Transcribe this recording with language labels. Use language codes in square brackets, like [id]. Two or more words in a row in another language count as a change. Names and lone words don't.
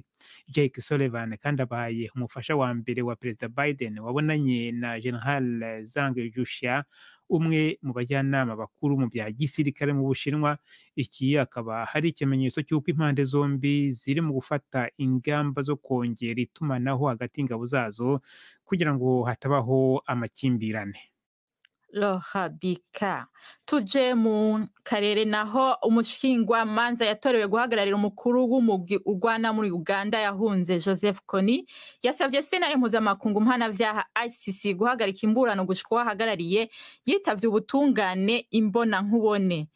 [rw] Jake Sullivan kandi abaye umufasha wa mbere wa Perezida Biden wabonanye na General Zhang Yuxia, umwe mu bajyanama bakuru mu bya gisirikare mu Bushinwa. Iki akaba hari ikimenyetso cy'uko impande zombi ziri mu gufata ingamba zo kongera itumanaho hagati y'ingabo zazo kugira ngo hatabaho amakimbirane. Lohabika. [rn] Tuje mu karere naho umushingwamanza yatorewe guhagararira umukuru w'umugwi urwana muri Uganda yahunze Joseph Kony yasavye sentare mpuzamakungu mpanavyaha ICC guhagarika imburano gushika uwahagarariye yitavye ubutungane imbona nkubone.